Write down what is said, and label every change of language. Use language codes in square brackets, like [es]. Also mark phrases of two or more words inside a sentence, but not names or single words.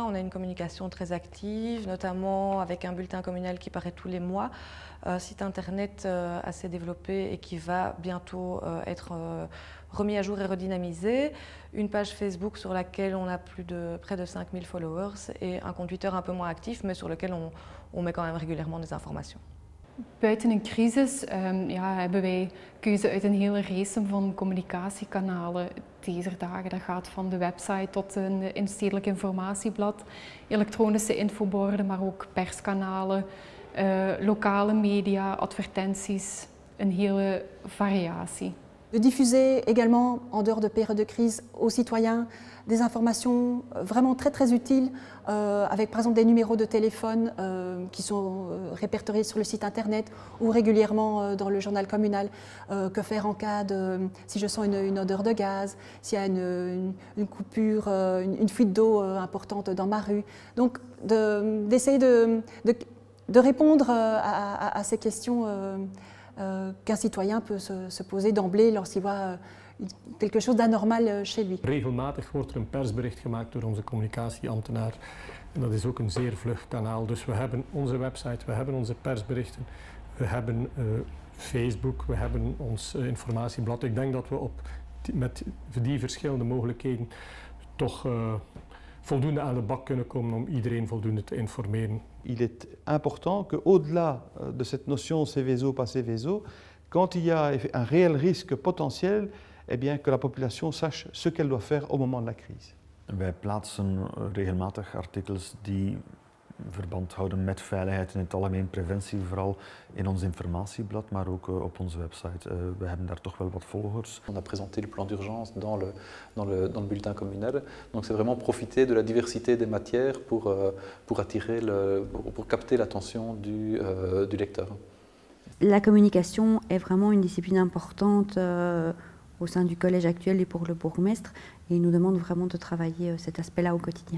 [fr] On a une communication très active, notamment avec un bulletin communal qui paraît tous les mois, un site internet assez développé et qui va bientôt être remis à jour et redynamisé, une page Facebook sur laquelle on a près de 5000 followers et un compte Twitter un peu moins actif, mais sur lequel on met quand même régulièrement des informations. [nl] Buiten een crisis hebben wij keuze uit een hele race van communicatiekanalen deze dagen. Dat gaat van de website tot een instedelijk informatieblad, elektronische infoborden, maar ook perskanalen, lokale media, advertenties, een hele variatie. [fr] De diffuser également, en dehors de périodes de crise, aux citoyens des informations vraiment très utiles, avec par exemple des numéros de téléphone qui sont répertoriés sur le site internet ou régulièrement dans le journal communal. Que faire en cas de, si je sens une odeur de gaz, s'il y a une coupure, une fuite d'eau importante dans ma rue. Donc d'essayer de répondre à ces questions qu'un citoyen peut se poser d'emblée lorsqu'il voit quelque chose d'anormal chez lui. [nl] Regelmatig wordt een persbericht gemaakt door onze communicatieambtenaar. En dat is ook een zeer vlug kanaal. Dus we hebben onze website, we hebben onze persberichten, we hebben Facebook, we hebben ons informatieblad. Ik denk dat we met die verschillende mogelijkheden toch voldoende aan de bak kunnen komen om iedereen voldoende te informeren. [fr] Il est important qu'au-delà de cette notion Seveso, pas Seveso, quand il y a un réel risque potentiel, eh bien, que la population sache ce qu'elle doit faire au moment de la crise. [nl] Wij plaatsen regelmatig artikels die verband houden met veiligheid in het algemeen, preventie vooral in ons informatieblad, maar ook op onze website. We hebben daar toch wel wat volgers. [fr] On a présenté le plan d'urgence dans le bulletin communal, donc c'est vraiment profiter de la diversité des matières pour capter l'attention du lecteur. La communication est vraiment une discipline importante au sein du collège actuel et pour le bourgmestre, et il nous demande vraiment de travailler cet aspect-là au quotidien.